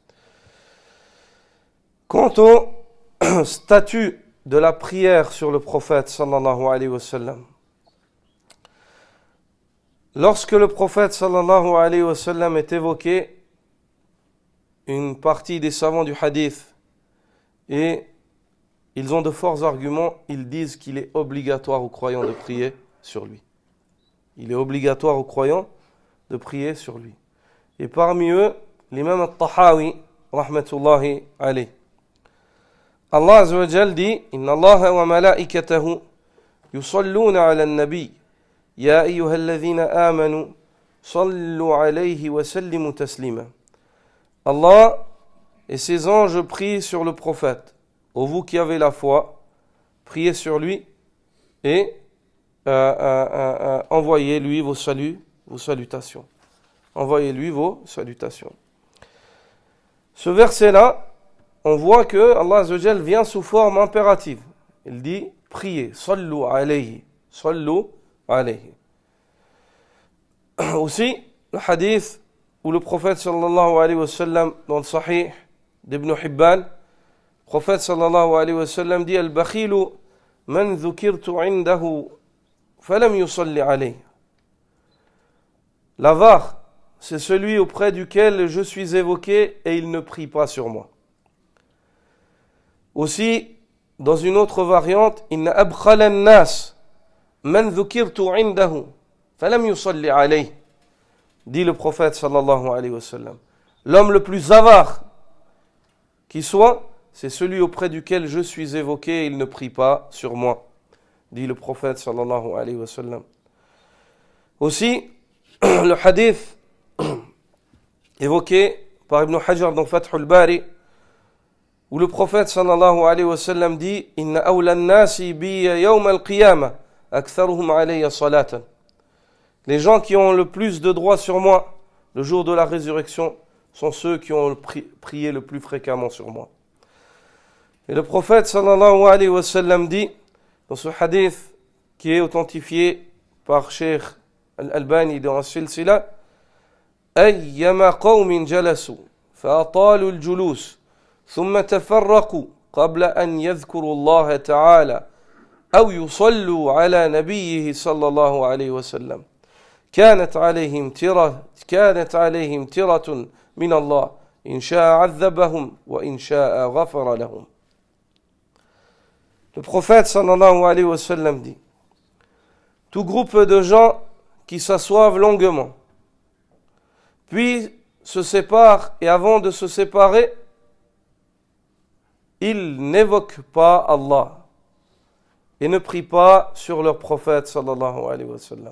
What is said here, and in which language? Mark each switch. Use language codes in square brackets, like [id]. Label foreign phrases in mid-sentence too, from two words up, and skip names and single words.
[fr] Quant au statut de la prière sur le prophète [ar] صلى الله عليه وسلم, [fr] lorsque le prophète [ar] صلى الله عليه وسلم [fr] est évoqué, une partie des savants du hadith, et ils ont de forts arguments, ils disent qu'il est obligatoire aux croyants de prier sur lui. Il est obligatoire aux croyants de prier sur lui. Et parmi eux, l'imam al-Tahawi, [ar] رحمة الله عليه. الله عز وجل dit إن الله وملائكته يصلون على النبي يا أيها الذين آمنوا صلوا عليه وسلموا تسليما. [fr] Allah et ses anges prient sur le prophète. Ô vous qui avez la foi, priez sur lui et envoyez-lui vos saluts, vos salutations. Envoyez-lui vos salutations. Ce verset-là, on voit que [ar] الله عز وجل [fr] vient sous forme impérative. Il dit priez, [ar] صلوا عليه صلوا عليه. [fr] Aussi, le hadith où le prophète [ar] صلى الله عليه وسلم, [fr] dans le Sahih d'Ibn Hibban, le prophète [ar] صلى الله عليه وسلم [fr] dit [ar] البخيل من ذكرت عنده فلم يصل عليه. [fr] L'avare, c'est celui auprès duquel je suis évoqué et il ne prie pas sur moi. Aussi, dans une autre variante, [ar] إن أبخل الناس من ذكرت عنده فلم يصل عليه. [fr] Dit le prophète [ar] صلى الله عليه وسلم. [fr] L'homme le plus avare qui soit, c'est celui auprès duquel je suis évoqué et il ne prie pas sur moi. Dit le prophète [ar] صلى الله عليه وسلم. [fr] Aussi, le hadith évoqué par Ibn Hajar dans Fath al-Bari, où le prophète [ar] صلى الله عليه وسلم [fr] dit [ar] إن أولى الناس بي يوم القيامة أكثرهم علي صلاة. [fr] Les gens qui ont le plus de droits sur moi le jour de la résurrection sont ceux qui ont prié le plus fréquemment sur moi. Et le prophète [ar] صلى الله عليه وسلم [fr] dit dans ce hadith qui est authentifié par Cheikh Al-Albani dans la Silsila [ar] أيما قوم جلسوا فأطالوا الجلوس ثم تفرقوا قبل أن يذكروا الله تعالى أو يصلوا على نبيه صلى الله عليه وسلم كانت عليهم ترة من الله إن شاء عذبهم وإن شاء غفر لهم. [fr] Le prophète [ar] صلى الله عليه وسلم [fr] dit tout groupe de gens qui s'assoivent longuement puis se séparent et avant de se séparer ils n'évoquent pas Allah et ne prient pas sur leur prophète [ar] صلى الله عليه وسلم.